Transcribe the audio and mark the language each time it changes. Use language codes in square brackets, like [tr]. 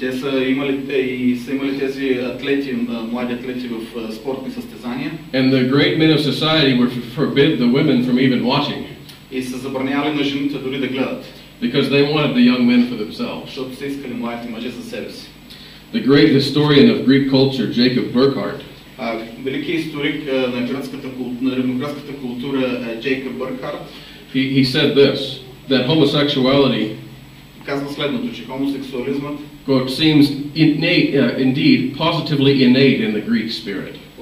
[bg] Те са имали тези атлети, млади атлети в спортни състезания. [en] And the great men of society were to forbid the women from even watching. [bg] И са забранявали на жените дори да гледат. [en] Because they wanted the young men for themselves. [bg] Защото са искали младите мъже за себе си. [en] The great historian of Greek culture, Jacob Burckhardt, [bg] великият историк на древногръцката култура Джейкоб Бъркхарт, [en] he said this, that homosexuality [bg] казва следното, че хомосексуализмът [en] quote, seems innate, indeed positively innate in the Greek spirit.